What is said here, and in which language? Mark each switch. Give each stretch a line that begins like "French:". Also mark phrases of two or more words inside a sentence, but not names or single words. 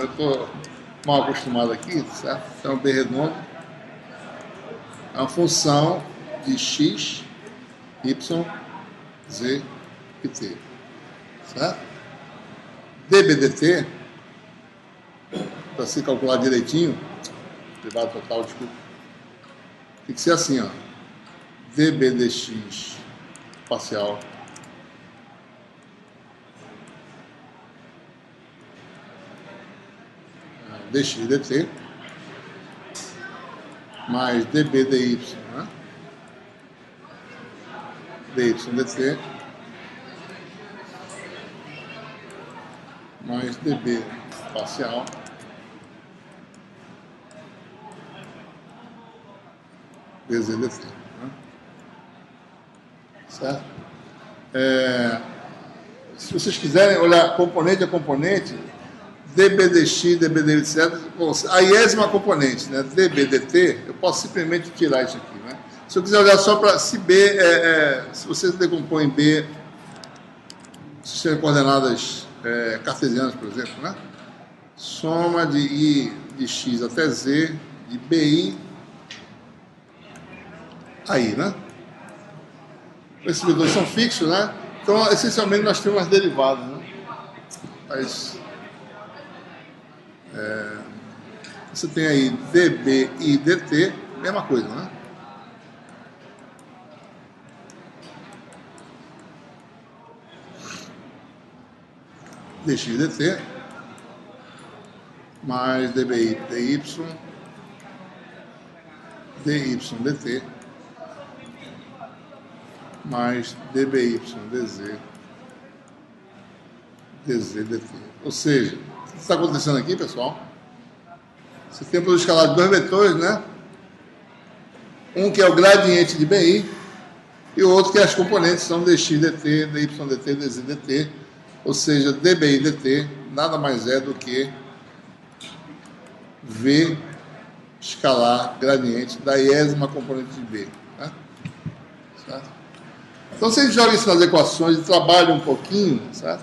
Portuguese: Eu estou mal acostumado aqui, certo? Então, B redondo é uma função de x, y, z e t. Certo? dBdt, para se calcular direitinho, derivada total, desculpa, tem que ser assim, ó. dB dx parcial dx dt mais dB dy, né? dy dt mais dB parcial dz dt. Né? Certo? Se vocês quiserem olhar componente a componente, dB dx, dB dy, etc. Bom, a iésima componente, né, dB dt, eu posso simplesmente tirar isso aqui, né? Se eu quiser olhar só para se B, se você decompõe B, sistema de coordenadas cartesianas, por exemplo, né? Soma de I de x até z, de BI aí, né? Esses vetores são fixos, né? Então, essencialmente, nós temos as derivadas, né? Você tem aí dB e dt, mesma coisa, né? dx dt mais dbi dy dt mais dby dz dt. Ou seja, o que está acontecendo aqui, pessoal? Você tem um produto escalar de dois vetores, né? Um que é o gradiente de BI e o outro que as componentes são dx dt, dy dt, dz dt. Ou seja, dbi dt nada mais é do que V escalar gradiente da iésima componente de B. Né? Certo? Então, se a gente joga isso nas equações e trabalha um pouquinho, certo?